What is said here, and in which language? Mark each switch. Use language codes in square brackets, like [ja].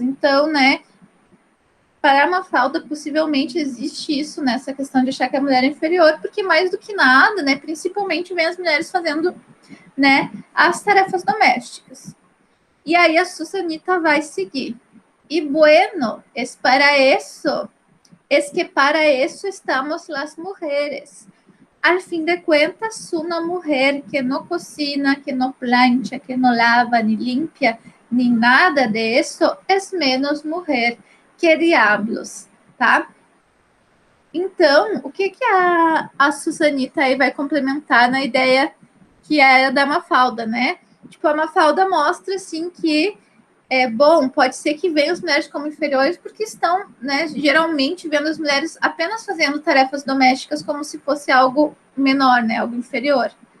[pt] Então, né, para a Mafalda, possivelmente existe isso nessa questão de achar que a mulher é inferior, porque mais do que nada, né, principalmente vem as mulheres fazendo, né, as tarefas domésticas. E aí a Susanita vai seguir. [es] Y bueno, es para eso, es que para eso estamos las mujeres. Al fin de cuentas, una mujer que no cocina, que no plancha, que no lava, ni limpia, ni nada de eso, es menos mujer que diablos, tá? [pt] Então, o que a Susanita aí vai complementar na ideia que é da Mafalda, né? Tipo, a Mafalda mostra, assim, que pode ser que venham as mulheres como inferiores porque estão, né, geralmente vendo as mulheres apenas fazendo tarefas domésticas como se fosse algo menor, né, algo inferior.